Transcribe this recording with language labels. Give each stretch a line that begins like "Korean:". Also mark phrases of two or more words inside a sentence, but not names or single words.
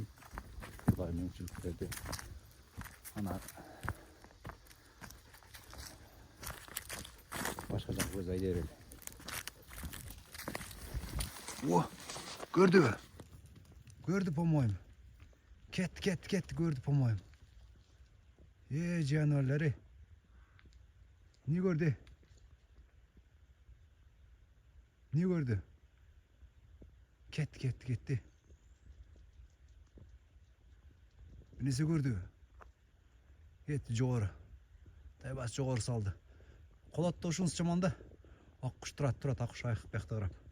Kyrgyz: Кудай мүмкүнчүлүк берди. Ана башка жак көз айдай берели. О, көрдүбү? Көрдү, по-моему. Кет, көрдү, по-моему. Жануарлары. Не көрдү? Не көрдү? Кетти. Несе көрдү? Кетти жогору. Тайбас жогору салды. Колотто ушунчу жаманда. Аккуш турат, аккуш айкып бияқта карап.